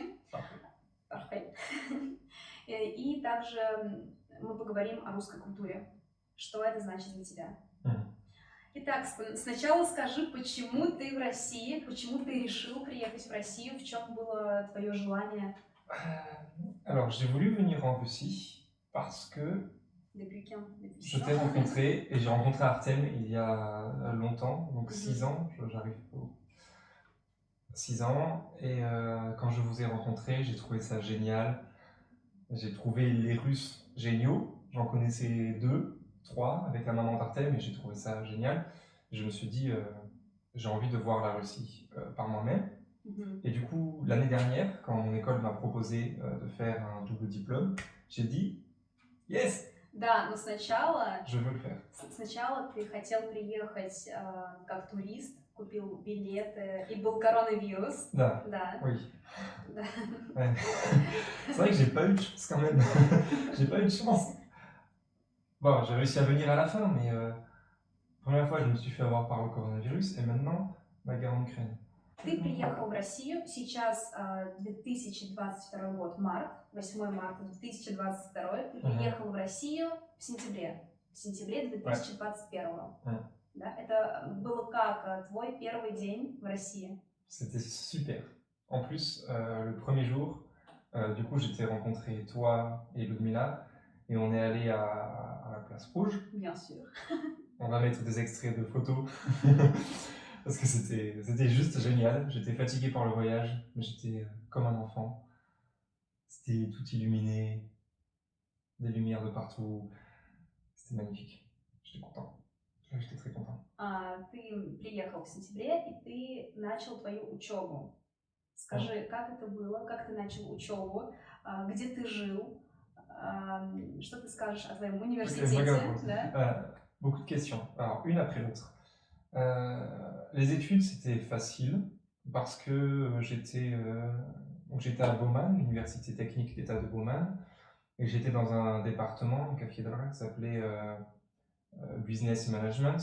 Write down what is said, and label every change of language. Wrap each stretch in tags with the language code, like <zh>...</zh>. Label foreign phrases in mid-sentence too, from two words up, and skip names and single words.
<fr>Parfait.</fr> <ru>И также мы поговорим о русской культуре. Что это значит для тебя? Mhm. Итак, сначала скажи, почему ты в России, почему ты решил приехать в Россию, в чем было твое желание?</ru> <fr>Alors, j'ai voulu venir en Russie parce que Depuis quand? Depuis je 6 t'ai ans? rencontré et j'ai rencontré Artem il y a longtemps, donc Mhm. 6 ans, j'arrive aux 6 ans, et quand je vous ai rencontré, j'ai trouvé ça génial. J'ai trouvé les Russes géniaux, j'en connaissais 2, 3 avec la maman d'Artem et j'ai trouvé ça génial. Je me suis dit, j'ai envie de voir la Russie par moi-même. Mhm. Et du coup, l'année dernière, quand mon école m'a proposé de faire un double diplôme, j'ai dit yes,</fr> <ru>Да, но сначала</ru> <fr>je veux le faire.</fr> <ru>ты хотел приехать как турист, купил билеты, и был коронавирус. Да, Да.</ru> <fr>oui.</fr> <ru>Да.</ru> <fr>Ouais. C'est vrai que j'ai pas eu de chance quand même. J'ai pas eu de chance. Bon, j'ai réussi à venir à la fin, mais première fois, je me suis fait avoir par le coronavirus, et maintenant, la guerre en Ukraine.</fr> <ru>Ты приехал в Россию, сейчас 2022 год, март, 8 марта 2022, ты приехал в Россию в сентябре 2021.</ru> <fr>Ouais.</fr> <ru>Да? Это было как твой первый день в России?</ru> <fr>C'était super. En plus, le premier jour, du coup, j'étais rencontré toi et Ludmila, et on est allé à la place Rouge. Bien sûr. On va mettre des extraits de photos, parce que c'était juste génial. J'étais fatigué par le voyage, mais j'étais comme un enfant. C'était tout illuminé, des lumières de partout. C'était magnifique. J'étais content. J'étais très content.</fr> <ru>Ты приехал в сентябре, и ты начал твою учебу. Скажи, как это было, как ты начал учебу, где ты жил, что ты скажешь о твоем университете? Да?</ru> <fr>Beaucoup de questions. Alors, une après l'autre. Les études, c'était facile parce que j'étais à Bauman, l'université technique d'État de Bauman, et j'étais dans un département, une cathédrale, qui s'appelait Business Management.</fr>